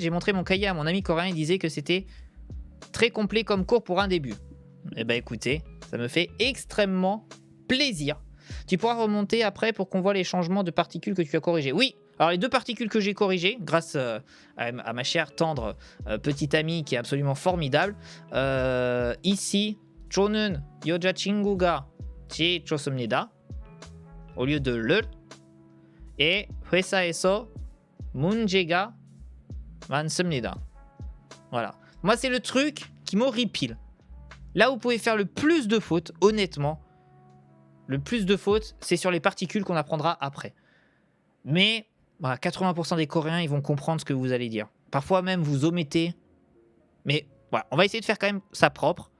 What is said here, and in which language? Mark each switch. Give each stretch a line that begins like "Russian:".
French: J'ai montré mon cahier à mon ami coréen. Il disait que c'était très complet comme cours pour un début. Eh ben écoutez, ça me fait extrêmement plaisir. Tu pourras remonter après pour qu'on voit les changements de particules que tu as corrigés. Oui, alors les deux particules que j'ai corrigées, grâce à ma chère tendre petite amie qui est absolument formidable. Ici,
Korean: 저는 여자친구가 좋습니다.
French: Au lieu de le.
Korean: Et 회사에서 문제가 많습니다.
French: Voilà. Moi, c'est le truc qui m'horripile. Là où vous pouvez faire le plus de fautes, honnêtement, le plus de fautes, c'est sur les particules qu'on apprendra après. Mais voilà, 80% des Coréens, ils vont comprendre ce que vous allez dire. Parfois même, vous omettez. Mais voilà, on va essayer de faire quand même ça propre.